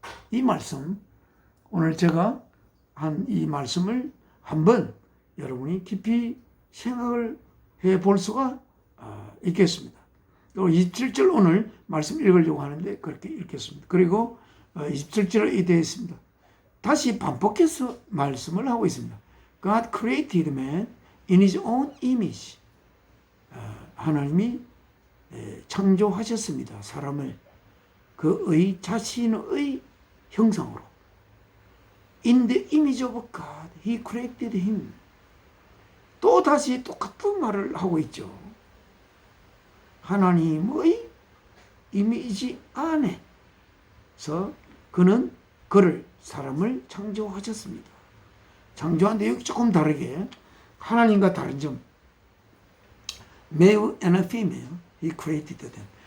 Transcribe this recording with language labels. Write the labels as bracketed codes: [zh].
[ko] 이 말씀, 오늘 제가 한 이 말씀을 한번 여러분이 깊이 생각을 해 볼 수가 있겠습니다. 또 27절 오늘 말씀 읽으려고 하는데 그렇게 읽겠습니다. 그리고 27절에 되어 있습니다. 다시 반복해서 말씀을 하고 있습니다. [en] God created man in his own image. [ko] 하나님이 창조하셨습니다. 사람을 그의 자신의 형상으로. [en] In the image of God, he created him. [ko] 또 다시 똑같은 말을 하고 있죠. 하나님의 이미지 안에서 그를 사람을 창조하셨습니다. 창조한 내용이 조금 다르게, 하나님과 다른 점, [en] male and female, he created them.